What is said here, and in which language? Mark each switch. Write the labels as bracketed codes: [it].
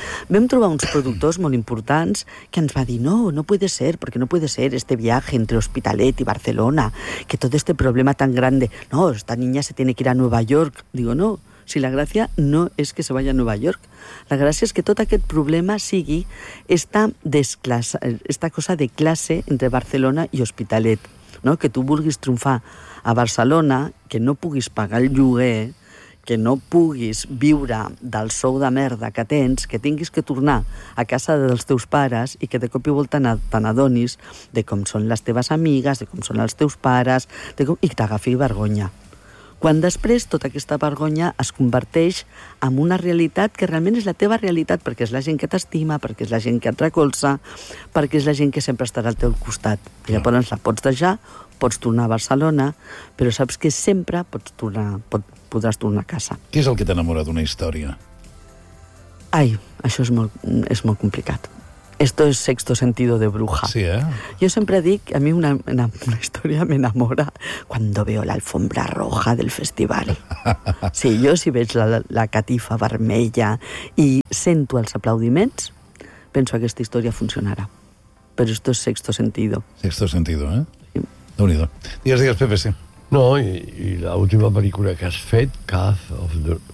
[ca] Vam trobar uns productors molt importants que ens va dir, [es] no puede ser este viaje entre Hospitalet i Barcelona, que tot este problema tan grande, no, esta niña se tiene que ir a Nueva York. [ca] Digo, no, si la gràcia no és que [es] se vaya a Nueva York, [ca] la gràcia és que tot aquest problema sigui esta cosa de classe entre Barcelona i Hospitalet, no? Que tu vulguis triomfar a Barcelona, que no puguis pagar el lloguer, que no puguis viure del sou de merda que tens, que tinguis que tornar a casa dels teus pares i que de cop i volta t'adonis de com són les teves amigues, de com són els teus pares, i que t'agafi vergonya. Quan després tota aquesta vergonya es converteix en una realitat que realment és la teva realitat, perquè és la gent que t'estima, perquè és la gent que et recolza, perquè és la gent que sempre estarà al teu costat. I llavors la pots deixar, pots tornar a Barcelona, però saps que sempre podràs tornar a casa. Què és el que t'enamora d'una història? Ai, Això és molt complicat. [es] Esto es sexto sentido de bruja. Sí, ¿eh? Yo siempre digo, a mí una historia me enamora cuando veo la alfombra roja del festival. [ca] Sí, yo si veig la catifa vermella y sento els aplaudiments, penso que aquesta història funcionarà. [es] Pero esto es sexto sentido. Sexto sentido, ¿eh? [ca] Sí. Déu-n'hi-do. Digues, digues, Pepe, sí. No, i la última película que has fet, Cath of the...